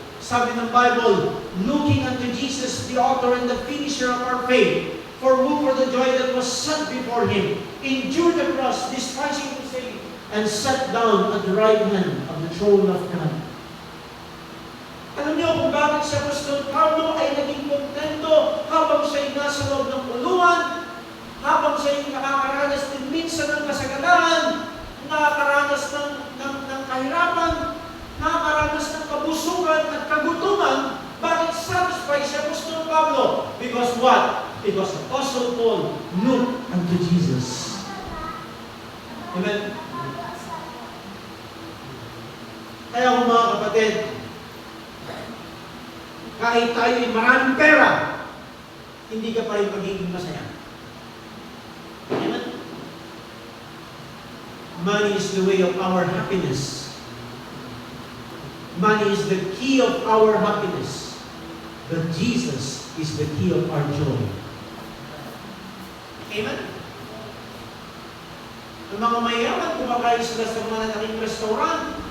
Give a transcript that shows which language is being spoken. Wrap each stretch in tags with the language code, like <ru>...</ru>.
<tl>Sabi ng Bible,</tl> <en>looking unto Jesus, the author and the finisher of our faith, for who for the joy that was set before him, endured the cross, despising the shame, and sat down at the right hand of the throne of God.</en> <tl>Alam niyo kung bakit si Apostol Pablo ay naging kontento habang siya'y nasa loob ng kulungan, habang siya'y nakakaranas din minsan ng kasaganahan, nakakaranas ng kahirapan, nakakaranas ng kabusugan at kagutuman. Bakit satisfied si Apostol Pablo?</tl> <en>Because what? Because Apostle Paul looked unto Jesus. Amen?</en> <tl>Kaya kung mga kapatid, kahit tayo ay maraming pera, hindi ka pa rin magiging masaya. Amen?</tl> <en>Money is the way of our happiness. Money is the key of our happiness. But Jesus is the key of our joy. Amen?</en> <tl>Ang mga mayaman, kumakain sila sa mga nalaking restaurant.</tl>